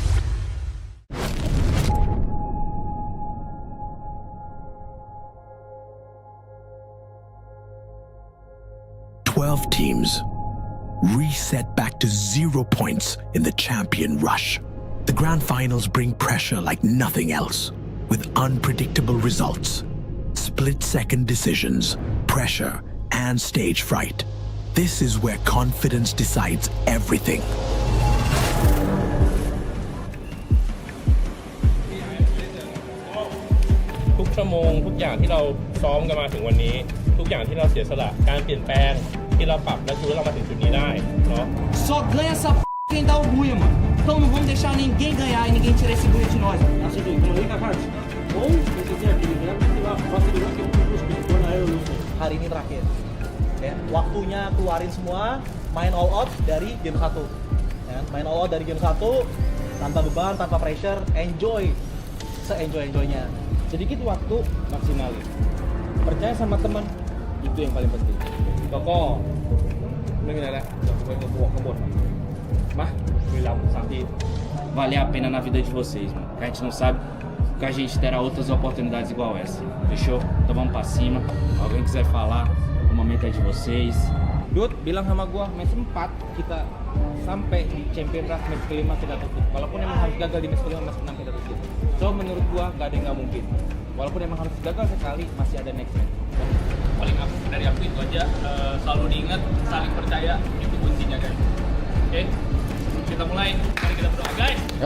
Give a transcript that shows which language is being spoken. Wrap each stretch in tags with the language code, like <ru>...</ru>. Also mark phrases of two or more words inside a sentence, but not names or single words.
<en>12 teams reset back to 0 points in the champion rush. The grand finals bring pressure like nothing else, with unpredictable results, split-second decisions, pressure, and stage fright. This is where confidence decides everything.</en> <th>ทุกชั่วโมงทุกอย่างที่เราซ้อมกันมาถึงวันนี้ทุกอย่างที่เราเสียสละการเปลี่ยนแปลงที่เราปรับและชูเรามาถึงจุดนี้ได้เนาะ</th> <pt>Só ganha essa p*** quem dá o Booyah, mano. Então não vamos deixar deixar ninguém ganhar e ninguém tirar esse Booyah de nós.</pt> <id>Hari ini terakhir. Ya, waktunya keluarin semua, main</id> <en>all out</en> <id>dari game 1. Ya, main</id> <en>all out</en> <id>dari game 1 tanpa beban, tanpa pressure, enjoy se-enjoy-enjoynya. Sedikit waktu, maksimalin. Percaya sama teman, itu yang paling penting. Toko,</id> <pt>Mas, vale a pena na vida de vocês, mano. A gente não sabe que a gente terá outras oportunidades igual essa. Fechou? Então vamos pra cima. Alguém quiser falar, o momento é de vocês.</pt> <id>Dut, bilang sama gua, match 4 kita sampai di</id> <en>champion draft match</en> <id>kelima kita tutup. Walaupun emang harus gagal di match kelima, match 6 kita tutup. So menurut gua gak ada yang gak mungkin. Walaupun emang harus gagal sekali, masih ada</id> <en>next match.</en> <id>Paling dari aku itu aja, selalu diingat, saling percaya, itu kuncinya guys. Oke, kita mulai, mari kita berdoa guys.</id>